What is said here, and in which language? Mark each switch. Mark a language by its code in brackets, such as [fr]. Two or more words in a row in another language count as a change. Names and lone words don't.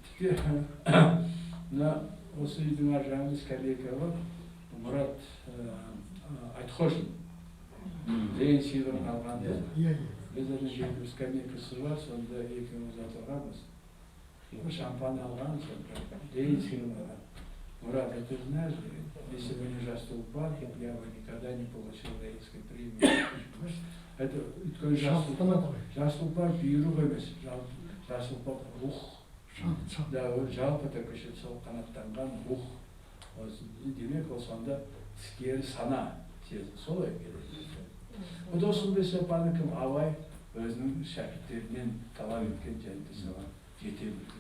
[kk] Тіпті осы үйдің ар жағында скамейка бар, Мұрат Айтқожин, Ленин сыйлығын алғанда. Біз жерде скамейкасы бар, сонда екеуміз отырғанбыз. Шампан алған, Ленин сыйлығын алған. Мұрат, [ru] ты знаешь, если бы не [kk] жас тұлпар, [ru] я бы никогда не получил Ленинской премии. [kk] Это өйткені жас тұлпар бұйрық емес, жас тұлпар рух. Жалпы көше сол қанаттанған рух. Демек, ол сонда іскері сана сезді, солай келеді. Досым Бесапаны кім Абай өзінің шәкірттерінен талап еткен жәнді соған жете білген.